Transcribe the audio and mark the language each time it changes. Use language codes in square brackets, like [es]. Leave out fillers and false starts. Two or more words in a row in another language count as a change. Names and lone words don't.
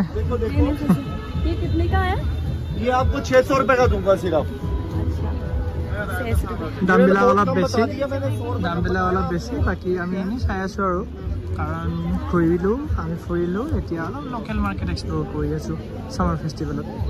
[hi] ये कितने का है ये आपको 600 रुपए का दूंगा सिर्फ [as] দামবিলাক অলপ বেছি বাকী আমি এনেই চাই আছোঁ আৰু কাৰণ আমি ফুৰিলোঁ এতিয়া অলপ [en] local market explore [as] কৰি আছোঁ [en] summer festival